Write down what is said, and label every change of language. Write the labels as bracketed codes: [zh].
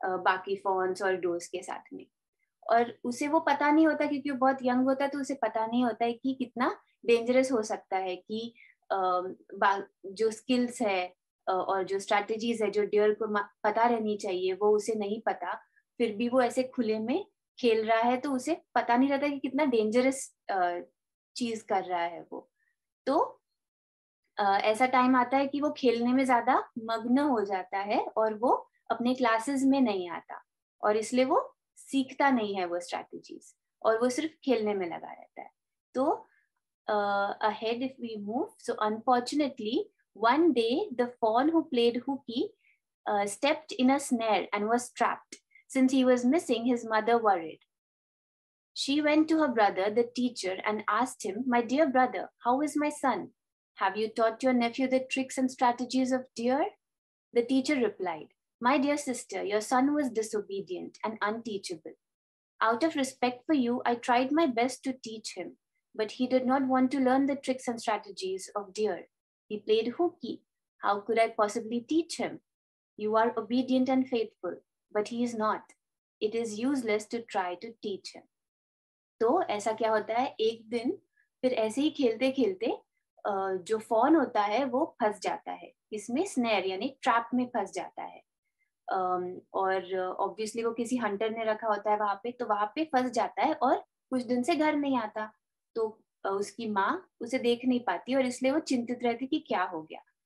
[hi] बाकी फॉन्स और डोस के साथ में, और उसे वो पता नहीं होता क्योंकि वो बहुत यंग होता है, तो उसे पता नहीं होता है कि कितना डेंजरस हो सकता है कि जो स्किल्स है और जो स्ट्रैटेजीज है जो डियर को पता रहनी चाहिए वो उसे नहीं पता, फिर भी वो ऐसे खुले में खेल रहा है, तो उसे पता नहीं रहता कि कितना डेंजरस चीज कर रहा है वो। तो ऐसा टाइम आता है कि वो खेलने में ज्यादा मग्न हो जाता है और वो अपने क्लासेस में नहीं आता, और इसलिए वो सीखता नहीं है वो स्ट्रैटेजीज और वो सिर्फ खेलने में लगा रहता है। [en] तो ahead if we move, so unfortunately one day the fawn who played hooky stepped in a snare and was trapped. Since he was missing, his mother worried. She went to her brother, the teacher, and asked him, "My dear brother, how is my son? Have you taught your nephew the tricks and strategies of deer?" The teacher replied, "My dear sister, your son was disobedient and unteachable. Out of respect for you, I tried my best to teach him, but he did not want to learn the tricks and strategies of deer. He played hooky. How could I possibly teach him? You are obedient and faithful, but he is not. It is useless to try to teach him." [hi] तो ऐसा क्या होता है, एक दिन फिर ऐसे ही खेलते खेलते जो फॉन होता है वो फंस जाता है इसमें, स्नेर यानी ट्रैप में फंस जाता है, और ऑब्वियसली वो किसी हंटर ने रखा होता है वहां पे, तो वहां पे फंस जाता है और कुछ दिन से घर नहीं आता, तो उसकी माँ उसे देख नहीं पाती और इसलिए वो चिंतित रहती कि क्या हो गया।